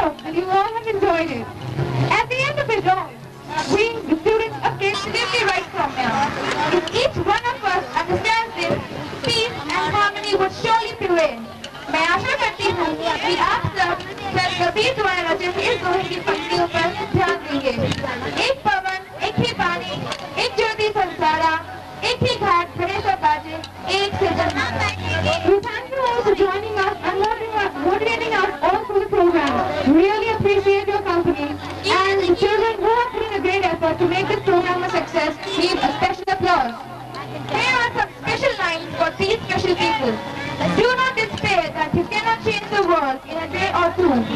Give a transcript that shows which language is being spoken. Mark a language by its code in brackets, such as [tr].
[en] and you all have enjoyed it. At the end of it all, we, the students, are absolutely right from now. If each one of us understands this, peace and harmony would surely prevail. [hi] मैं आशा करती हूँ कि आप सब sir Kabir द्वारा रचित इस दोहे की पंक्तियों पर ध्यान देंगे। एक पवन, एक ही पानी, एक ज्योति संसारा, एक ही घाट खड़े सब बाजे, एक से जन्म। [en] We thank you all for joining us and motivating us all through the program. Really appreciate your company, and the children who have put in a great effort to make this program a success need a special applause. Here are some special lines for these special people. Do not despair that you cannot change the world in a day or two.